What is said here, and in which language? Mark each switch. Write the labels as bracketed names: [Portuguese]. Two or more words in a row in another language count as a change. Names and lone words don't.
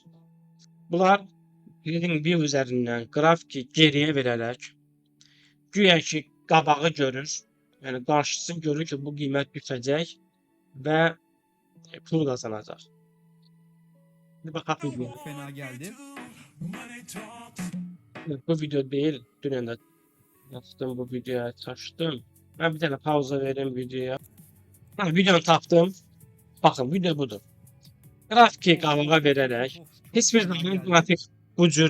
[Azerbaijani] Bunlar TradingView üzərindən qrafiki geriyə verərək güya ki qabağı görür. Yəni qarşısını görür ki, bu qiymət düşəcək və pul qazanacaq. Bir baxaq videoya. [Turkish] Fena geldi. Bu video değil. [Azerbaijani] Dünən də [Turkish] yaptım bu videoya açtım. Ben bir tane pauza vereyim videoya. [Azerbaijani] Ha, videonu tapdım. Bakın video budur. Grafiki qabağa verərək heç bir zaman grafik bu cür